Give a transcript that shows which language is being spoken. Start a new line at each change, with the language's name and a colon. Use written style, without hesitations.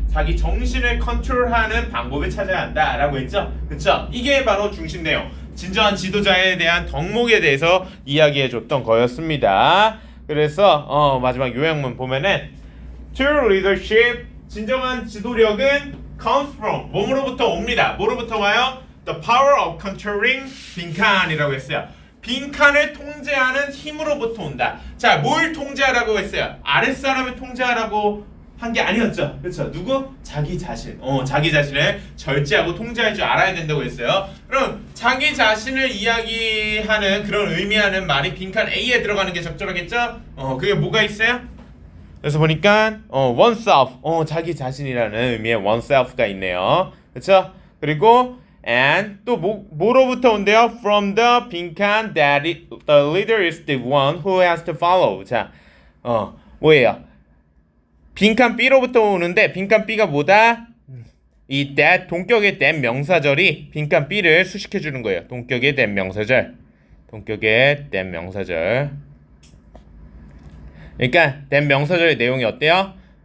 Korean: 자기 정신을 컨트롤하는 방법을 찾아야 한다라고 했죠. 그쵸? 이게 바로 중심 내용. 진정한 지도자에 대한 덕목에 대해서 이야기해줬던 거였습니다. 그래서 마지막 요약문 보면은
English: True leadership,
Korean: 진정한 지도력은
English: comes from,
Korean: 뭐로부터 옵니다. 뭐로부터 와요?
English: The power of controlling
Korean: 빈칸이라고 했어요. 빈칸을 통제하는 힘으로부터 온다. 자, 뭘 통제하라고 했어요? 아랫사람을 통제하라고 한 게 아니었죠. 그렇죠? 누구? 자기 자신. 자기 자신을 절제하고 통제할 줄 알아야 된다고 했어요. 그럼 자기 자신을 이야기하는 그런 의미하는 말이 빈칸 A에 들어가는 게 적절하겠죠? 그게 뭐가 있어요? 그래서 보니까 oneself, 자기 자신이라는 의미의 oneself가 있네요. 그렇죠? 그리고 and 또 뭐로부터 온대요?
English: From the 빈칸 that the leader is the one who has to follow.
Korean: 자, 뭐예요? 빈칸 B로부터 오는데 빈칸 B가 뭐다? 이 that 동격의 that 명사절이 빈칸 B를 수식해 주는 거예요. 동격의 that 명사절. 동격의 that 명사절. 그러니까 that 명사절의 내용이 어때요?